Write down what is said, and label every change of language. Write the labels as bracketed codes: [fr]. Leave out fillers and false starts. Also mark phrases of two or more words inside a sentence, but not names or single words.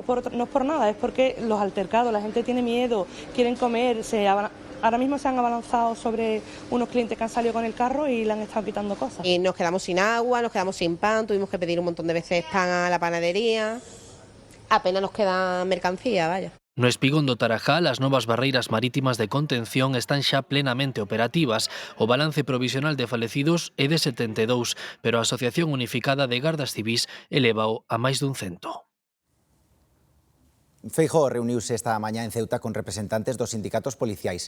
[es] No es por nada, es porque los altercados, la gente tiene miedo, quieren comer, ahora mismo se han abalanzado sobre unos clientes que han salido con el carro y le han estado quitando cosas. Y nos quedamos sin agua, nos quedamos sin pan, tuvimos que pedir un montón de veces pan a la panadería. Apenas nos queda mercancía, vaya. [gl] No Espigón do Tarajal, as novas barreiras marítimas de contención están xa plenamente operativas. O balance provisional de falecidos é de 72, pero a Asociación Unificada de Gardas Civís elévao a máis dun 100. Feijóo reuniuse esta mañá en Ceuta con representantes dos sindicatos policiais.